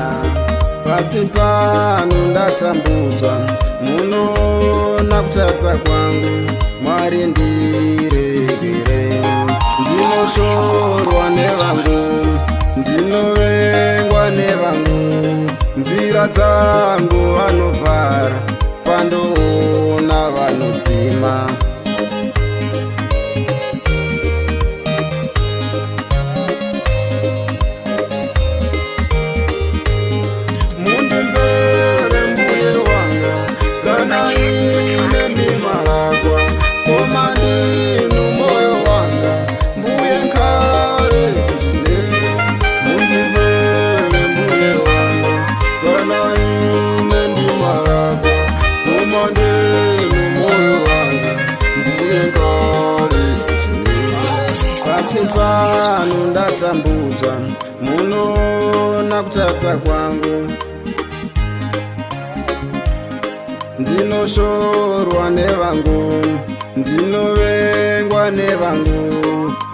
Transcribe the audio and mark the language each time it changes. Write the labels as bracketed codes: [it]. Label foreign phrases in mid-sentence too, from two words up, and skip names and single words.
[sn] Pasi pano ndatambudzwa munoona kutadza kwangu, Mwari ndiregere. Ndinoshorwa nevangu, ndinovengwa nevangu, nzira dzangu vanovhara pandoona vanodzima. [ny] Mundimvere mbuye wanga kana ine ndimalakwa, koma ndinu moyo wanga mbuye nkale kutine. Mundimvere mbuye wanga kana ine ndimalakwa, koma ndinu moyo wanga mbuye nkale kutine. [sn] Pasi pano ndatambudzwa munoona kutadza kwangu, ndinoshorwa nevangu, ndinovengwa ndinowengwa nevangu